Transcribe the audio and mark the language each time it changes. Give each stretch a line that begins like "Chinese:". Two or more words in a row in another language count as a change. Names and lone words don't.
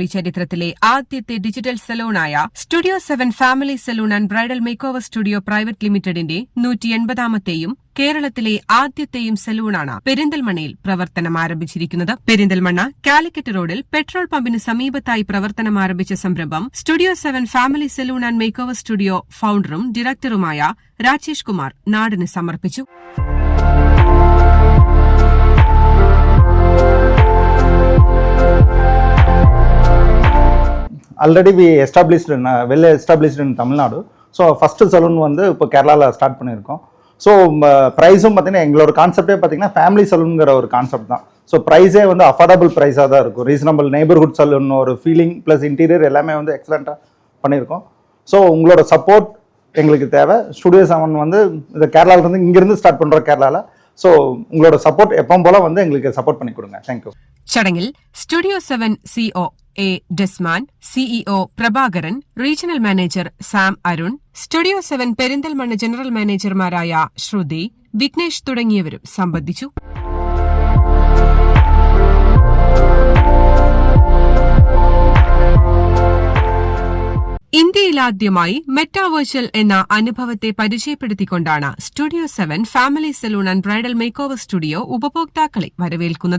Malayalam: ചരിത്രത്തിലെ ആദ്യത്തെ ഡിജിറ്റൽ സലൂണായ സ്റ്റുഡിയോ 7 ഫാമിലി സലൂൺ ആൻഡ് ബ്രൈഡൽ മേക്ക് ഓവർ സ്റ്റുഡിയോ പ്രൈവറ്റ് ലിമിറ്റഡിന്റെ 180ാമത്തെയും കേരളത്തിലെ ആദ്യത്തെയും സലൂണാണ് പെരിന്തൽമണ്ണയിൽ പ്രവർത്തനം ആരംഭിച്ചിരിക്കുന്നത്. പെരിന്തൽമണ്ണ കാലിക്കറ്റ് റോഡിൽ പെട്രോൾ പമ്പിന് സമീപത്തായി പ്രവർത്തനം ആരംഭിച്ച സംരംഭം സ്റ്റുഡിയോ 7 ഫാമിലി സലൂൺ ആൻഡ് മേക്ക് ഓവർ സ്റ്റുഡിയോ ഫൌണ്ടറും ഡയറക്ടറുമായ രാജേഷ് കുമാർ നാടിന് സമർപ്പിച്ചു.
English: Already well established in Tamil Nadu. so first salon
Tamil: வந்து இப்போ கேரளாவில் ஸ்டார்ட் பண்ணியிருக்கோம். ஸோ ப்ரைஸும் பார்த்தீங்கன்னா எங்களோட கான்செப்டே பார்த்தீங்கன்னா ஃபேமிலி சலூனுங்கிற ஒரு கான்செப்ட் தான். ஸோ ப்ரைஸே வந்து அஃபோர்டபுள் ப்ரைஸாக தான் இருக்கும்.
English: reasonable neighbourhood salon
Tamil: ஒரு
English: feeling plus interior
Tamil: எல்லாமே வந்து எக்ஸலண்ட்டாக பண்ணியிருக்கோம். ஸோ உங்களோட சப்போர்ட் எங்களுக்கு தேவை. ஸ்டுடியோ 7 வந்து இந்த கேரளாவிலேருந்து இங்கேருந்து ஸ்டார்ட் பண்ணுறோம் கேரளாவில். ஸோ உங்களோட சப்போர்ட் எப்பவும் போல வந்து எங்களுக்கு சப்போர்ட் பண்ணி கொடுங்க. தேங்க்யூ.
Malayalam: ചടങ്ങിൽ സ്റ്റുഡിയോ 7 സിഒ എ ഡെസ്മാൻ, സിഇഒ പ്രഭാകരൻ, റീജിയണൽ മാനേജർ സാം അരുൺ, സ്റ്റുഡിയോ 7 പെരിന്തൽമണ്ണ ജനറൽ മാനേജർമാരായ ശ്രുതി, വിഘ്നേഷ് തുടങ്ങിയവരും സംബന്ധിച്ചു. ഇന്ത്യയിലാദ്യമായി മെറ്റാവേർച്വൽ എന്ന അനുഭവത്തെ പരിചയപ്പെടുത്തിക്കൊണ്ടാണ് സ്റ്റുഡിയോ 7 ഫാമിലി സലൂൺ ആൻഡ് ബ്രൈഡൽ മേക്ക് ഓവർ സ്റ്റുഡിയോ ഉപഭോക്താക്കളെ വരവേൽക്കുന്നത്.